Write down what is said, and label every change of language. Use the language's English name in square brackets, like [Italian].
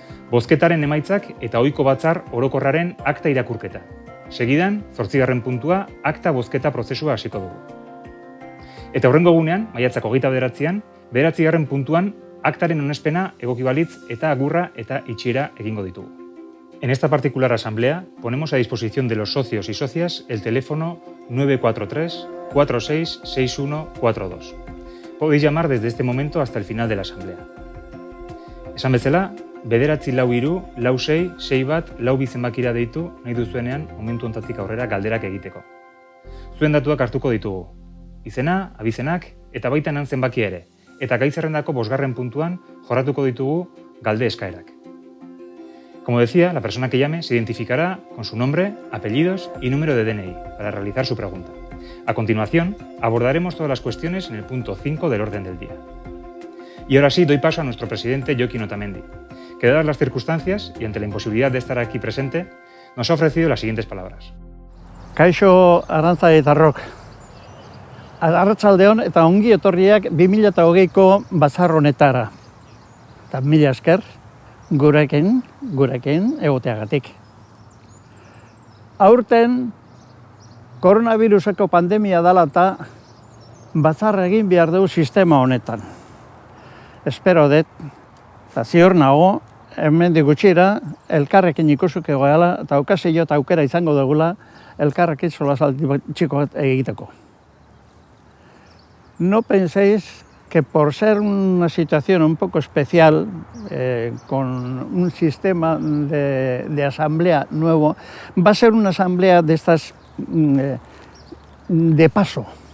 [Basque] Bozketaren emaitzak eta ohiko batzar orokorraren akta irakurketa. Segidan, 8. puntua, akta bozketa prozesua hasiko dugu. Eta hurrengo egunean, maiatzak 29an, 9. puntuan, aktaren onespena egoki balitz eta agurra eta itxiera egingo ditugu. [Spanish] En esta particular asamblea ponemos a disposición de los socios y socias el teléfono 943 466142. Podéis llamar desde este momento hasta el final de la asamblea. [Basque] Esan bezala, 943466142 zenbakira deitu nahi duzuenean momentu hontatik aurrera galderak egiteko. Zuen datuak hartuko ditugu. Izena, abizenak eta baita nan zenbakia ere. Eta gai zerrendako 5. puntuan jorratuko ditugu galde eskaerak. [Spanish] Como decía, la persona que llame se identificará con su nombre, apellidos y número de DNI para realizar su pregunta. A continuación, abordaremos todas las cuestiones en el punto 5 del orden del día. Y ahora sí, doy paso a nuestro presidente Jokin Otamendi, que dadas las circunstancias y ante la imposibilidad de estar aquí presente, nos ha ofrecido las siguientes palabras. [Basque] Kaixo Arantzaditarrok. Arratsaldeon eta ongi etorriak 2020ko batzar honetara. Eta mila esker gurekin egoteagatik. Aurten koronaviruseko pandemia dela eta batzarra egin behar dugu sistema honetan. Espero dut, eta ziur nago, hemendik gutxira, elkarrekin ikusuko gara eta okazio eta aukera izango dugula elkarrekin solasaldi txiko bat egiteko. [Spanish] No penséis que por ser una situación un poco especial, con un sistema de asamblea nuevo, va a ser una asamblea de estas de paso.